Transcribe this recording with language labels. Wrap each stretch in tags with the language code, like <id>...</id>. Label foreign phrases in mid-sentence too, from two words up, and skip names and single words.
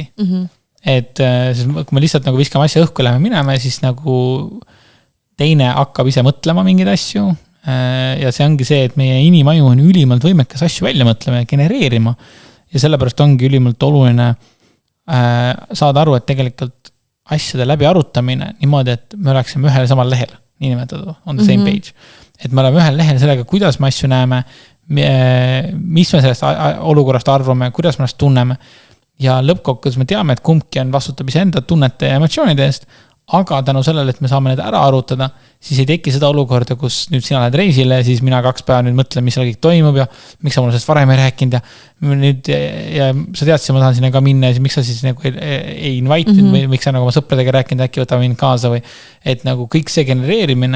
<et>Et kui me lihtsalt nagu viskame asja õhku, läheme minema, siis nagu teine hakkab ise mõtlema mingeid asju. Ja see ongi see, et meie inimaju on ülimalt võimekas asju välja mõtlema ja genereerima. Ja sellepärast ongi ülimalt oluline saada aru, et tegelikult asjade läbi arutamine niimoodi, et me oleksime ühel samal lehel, nii nimetatud,</et> <en>on the same page.</en> <et>Et me oleme ühel lehel sellega, kuidas me asju näeme, mis me sellest olukorrast arvame, kuidas me sellest tunneme. Ja lõppkokkuvõttes me teame, et kumbki on vastutab iseenda tunnete ja emotsioonide eest, aga tänu sellele, et me saame need ära arutada, siis ei teki seda olukorda, kus nüüd sina lähed reisile, siis mina 2 päeva nüüd mõtlen, mis seal kõik toimub ja miks sa mulle sellest varem ei rääkinud ja sa teadsid, ma tahan sinna ka minna ja siis miks sa siis nagu ei invite või miks sa nagu oma sõpradega rääkinud, äkki võtame mind kaasa või et nagu kõik see genereerimine.</et>